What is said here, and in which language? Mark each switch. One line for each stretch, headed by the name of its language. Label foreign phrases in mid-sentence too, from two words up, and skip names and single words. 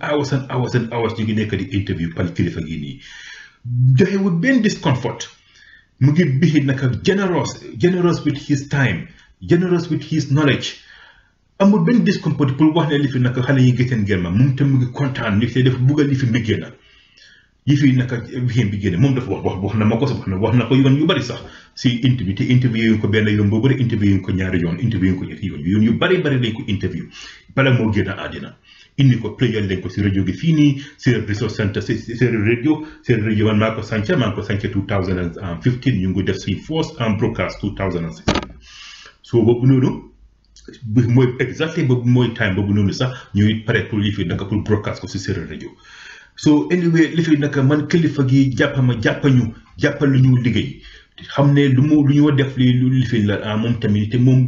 Wolof: ñu ngi nekk di interview pal kilifa gi nii joxewul benn discomfort mu ngi bixi naka
English: generous with his time generous with his knowledge
Wolof: amul benn discomfort pour wax ne li fi naka xale yi gëteen ngeen ma moom tam mu ngi kontaan ni te dafa buggal li fi mi génn yi fi naka wixéen bi génne moom dafa wax na ma ko sax wax na ko yoon yu bari sax si interview te interview yu ko benn yoon boo bëri interview yu ko ñaari yoon interview yu ko ñetti yoon yu bari lañ ko interview bala moo génn àddina indi ko playal leen ko si rajo gi fii nii Séeréer Resource Centre Séeréer rajo man maa ko sànca 2015 ñu ngi def suñ
English: first broadcast
Wolof: 2016 so boobu noonu mooy exactement boobu mooy time boobu noonu sax ñuy pare pour li fi naka pour broadcast ko si Séeréer rajo
English: so anyway
Wolof: li fi naka man kilifa gi jàppal lu ñu liggéey xam ne lu ñu def li fi la moom tamit te moom